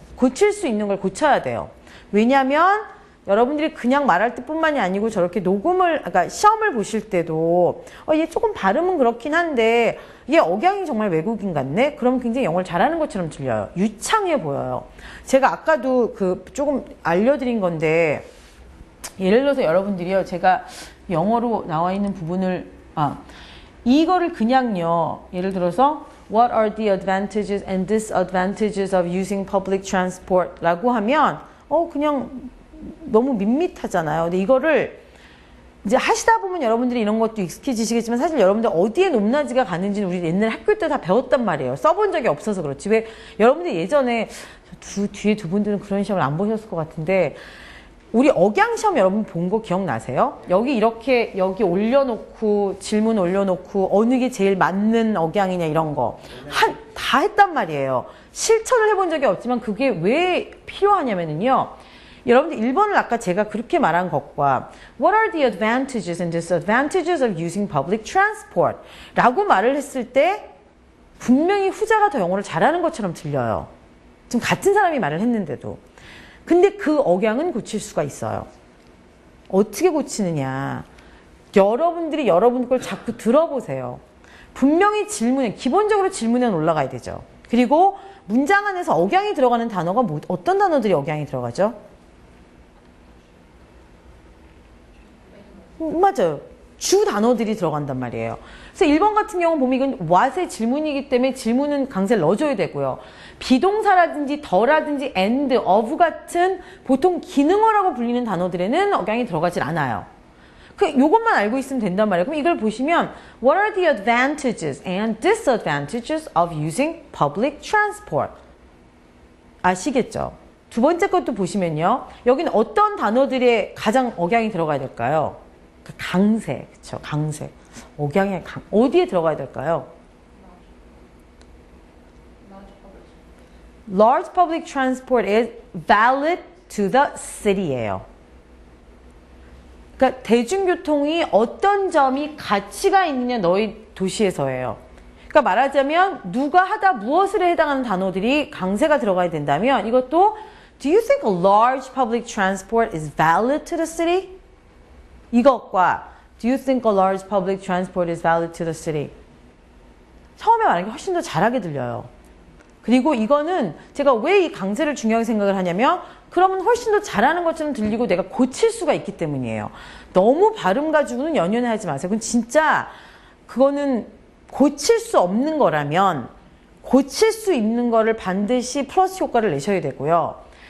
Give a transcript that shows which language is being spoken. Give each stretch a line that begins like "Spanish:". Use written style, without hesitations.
Korean: 고칠 수 있는 걸 고쳐야 돼요. 왜냐하면 여러분들이 그냥 말할 때뿐만이 아니고 저렇게 그러니까 시험을 보실 때도 얘 조금 발음은 그렇긴 한데 얘 억양이 정말 외국인 같네? 그럼 굉장히 영어를 잘하는 것처럼 들려요. 유창해 보여요. 제가 아까도 조금 알려드린 건데 예를 들어서 여러분들이요. 제가 영어로 나와 있는 부분을 이거를 그냥요.
English: 예를 들어서 What are the advantages and disadvantages of using public transport?
Korean: 라고 하면 그냥 너무 밋밋하잖아요. 근데 이거를 이제 하시다 보면 여러분들이 이런 것도 익숙해지시겠지만 사실 여러분들 어디에 높낮이가 가는지는 우리 옛날 학교 때 다 배웠단 말이에요. 써본 적이 없어서 그렇지. 왜 여러분들 예전에 뒤에 두 분들은 그런 시험을 안 보셨을 것 같은데 우리 억양 시험 여러분 본 거 기억나세요? 여기 올려놓고 질문 올려놓고 어느 게 제일 맞는 억양이냐 이런 거 다 했단 말이에요. 실천을 해본 적이 없지만 그게 왜 필요하냐면요.
English: 여러분들 1번을 아까 제가 그렇게 말한 것과 What are the advantages and disadvantages of using public transport?
Korean: 라고 말을 했을 때 분명히 후자가 더 영어를 잘하는 것처럼 들려요. 지금 같은 사람이 말을 했는데도. 근데 그 억양은 고칠 수가 있어요. 어떻게 고치느냐. 여러분들이 여러분 걸 자꾸 들어보세요. 분명히 기본적으로 질문에 올라가야 되죠. 그리고 문장 안에서 억양이 들어가는 단어가 어떤 단어들이 억양이 들어가죠? 맞아요. 주 단어들이 들어간단 말이에요. 그래서 1번 같은 경우 보면 이건 what의 질문이기 때문에 질문은 강세를 넣어줘야 되고요. 비동사라든지 더라든지 and, of 같은 보통 기능어라고 불리는 단어들에는 억양이 들어가질 않아요. 요것만 알고 있으면 된단 말이에요.
English: 그럼 이걸 보시면 What are the advantages and disadvantages of using public transport?
Korean: 아시겠죠? 두 번째 것도 보시면요. 여기는 어떤 단어들에 가장 억양이 들어가야 될까요? 강세, 그쵸? 강세. 억양의 어디에 들어가야 될까요?
English: Large public transport is valid to the city예요.
Korean: 그러니까 대중교통이 어떤 점이 가치가 있느냐 너희 도시에서예요.
English: 그러니까 말하자면 누가 하다 무엇을에 해당하는 단어들이 강세가 들어가야 된다면 이것도 Do you think a large public transport is valid to the city? 이것과 Do you think a large public transport is valid to the city?
Korean: 처음에 말하는 게 훨씬 더 잘하게 들려요. 그리고 이거는 제가 왜 이 강세를 중요하게 생각을 하냐면 그러면 훨씬 더 잘하는 것처럼 들리고 내가 고칠 수가 있기 때문이에요. 너무 발음 가지고는 연연하지 마세요. 그거는 고칠 수 없는 거라면 고칠 수 있는 거를 반드시 플러스 효과를 내셔야 되고요.